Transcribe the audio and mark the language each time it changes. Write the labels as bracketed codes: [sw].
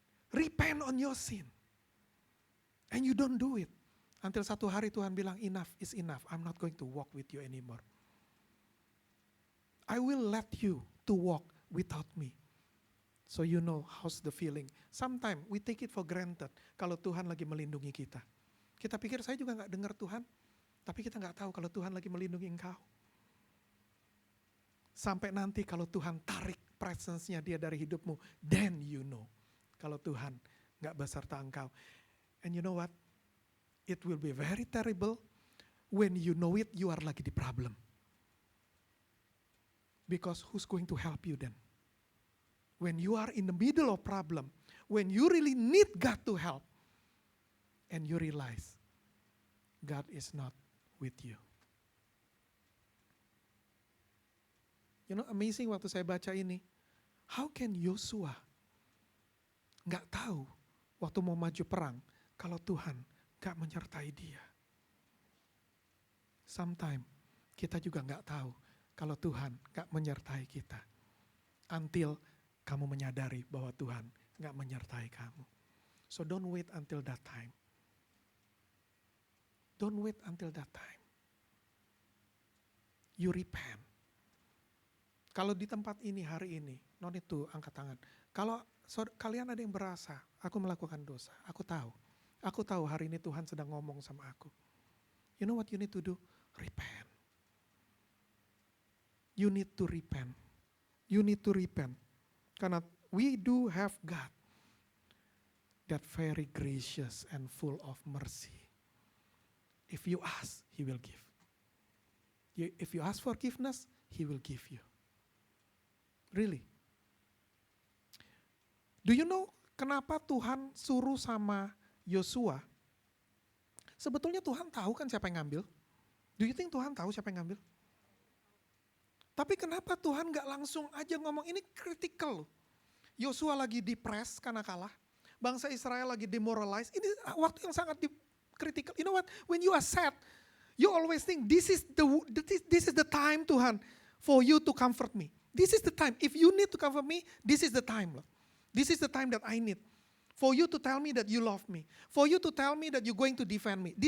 [en] Repent on your sin. And you don't do it. Until [id] satu hari Tuhan bilang [en] enough is enough. I'm not going to walk with you anymore. I will let you to walk without me. So you know how's the feeling. Sometimes we take it for granted [id] kalau Tuhan lagi melindungi kita. Kita pikir saya juga gak dengar Tuhan. Tapi kita gak tahu kalau Tuhan lagi melindungi engkau. Sampai nanti kalau Tuhan tarik presence-nya dia dari hidupmu, [en] then you know [id] kalau Tuhan gak beserta engkau. [en] And you know what? It will be very terrible when you know it, you are [id] lagi di problem. [en] Because who's going to help you then? When you are in the middle of problem, when you really need God to help, and you realize God is not with you. You know, amazing [id] waktu saya baca ini. [en] How can [id] Yosua gak tahu waktu mau maju perang kalau Tuhan gak menyertai dia? Sometimes kita juga gak tahu kalau Tuhan gak menyertai kita. Until kamu menyadari bahwa Tuhan gak menyertai kamu. [en] So don't wait until that time. Don't wait until that time. You repent. [id] Kalau di tempat ini hari ini, [en] no need to [id] angkat tangan. Kalau kalian ada yang berasa, aku melakukan dosa, aku tahu. Aku tahu hari ini Tuhan sedang ngomong sama aku. [en] You know what you need to do? Repent. You need to repent. You need to repent. Karena we do have God that very gracious and full of mercy. If you ask, He will give. If you ask forgiveness, He will give you. Really? Do you know [id] kenapa Tuhan suruh sama Yosua? Sebetulnya Tuhan tahu kan siapa yang ngambil? [en] Do you think [id] Tuhan tahu siapa yang ngambil? Tapi kenapa Tuhan gak langsung aja ngomong, ini critical. Yosua lagi depres karena kalah. Bangsa Israel lagi demoralized. Ini waktu yang sangat critical. [en] You know what? When you are sad, you always think this is the time Tuhan for you to comfort me. This is the time. If you need to comfort me, this is the time. Lord. This is the time that I need. For you to tell me that you love me. For you to tell me that you're going to defend me.